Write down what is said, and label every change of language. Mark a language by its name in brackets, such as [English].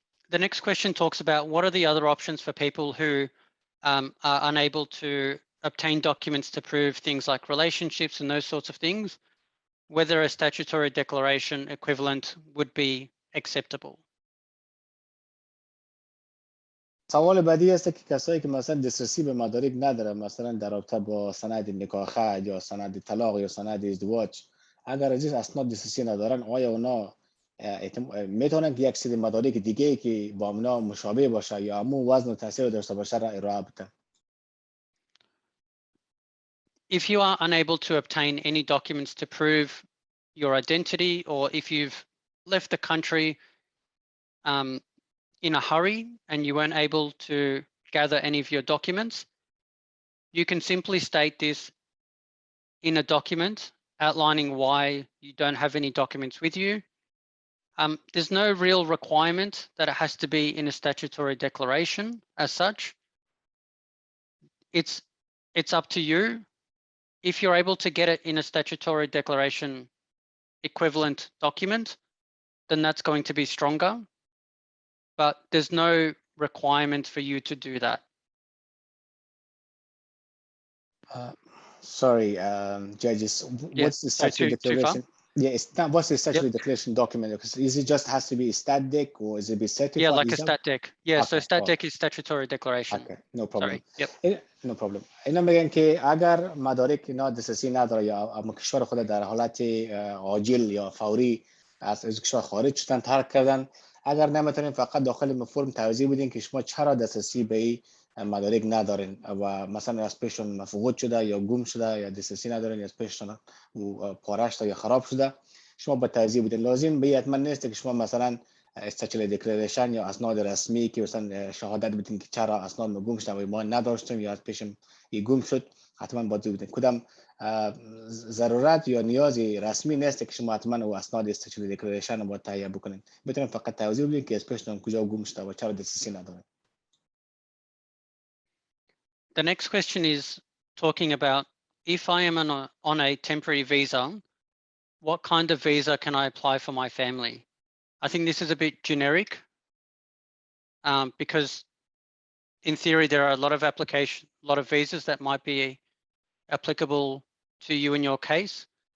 [English] The next question talks about what are the other options for people who are unable to obtain documents to prove things like relationships and those sorts of things, whether a statutory declaration equivalent would be acceptable. [Persian] سوال بعدی است که کسایی که مثلا دسترسی به مدارک نداره، مثلا در رابطه با سند نکاح یا سند طلاق یا سند ازدواج، اگر از این اسناد دسترسی ندارن، آیا اونا میتونن که یک سری مدارک دیگه که با اونا مشابه باشه یا همون وزن و تاثیر داشته باشه را ارائه بدن؟ [English] If you are unable to obtain any documents to prove your identity, or if you've left the country in a hurry and you weren't able to gather any of your documents, you can simply state this in a document outlining why you don't have any documents with you. There's no real requirement that it has to be in a statutory declaration as such. It's up to you. If you're able to get it in a statutory declaration equivalent document, then that's going to be stronger. But there's no requirement for you to do that. Sorry, judges, what's the statutory declaration? Yeah, it's not, what's the statutory declaration document? Is it just has to be a stat deck, or is it be certified? Yeah, like a stat deck. Yeah, so Okay, stat deck is statutory declaration. Okay, no problem. Sorry. Yep. No problem. [Persian] اینا میگن که اگر مدارک اینا دسترسی نداره یا کشور خود در حالت عاجل یا فوری از کشور خارج شدن، ترک کردن، اگر نمیتونین فقط داخل فرم توضیح بدین که شما چرا دسترسی به این مدارک ندارین و مثلا از پیشتون مفقود شده یا گم شده یا دسترسی ندارین، از پیشتون پاره شده یا خراب شده، شما با توضیح بدین. لازم به حتما نیست که شما مثلا استاتوری دکلریشن یا اسناد رسمی که مثلا شهادت بدین که چرا اسناد ما گم شد و ما نداشتیم یا از پیشم گم شد، حتما باید بدین. کدام ضرورت یا نیازی رسمی نیست که شما حتما او اسناد استاتوری دکلریشن رو باید تهیه بکنین. میتونین فقط توضیح بدین که از پیشتون کجا گم شده و چرا دسترسی ندارین. [English] The next question is talking about if I am on a temporary visa, what kind of visa can I apply for my family? I think this is a bit generic because in theory, there are a lot of visas that might be applicable to you in your case.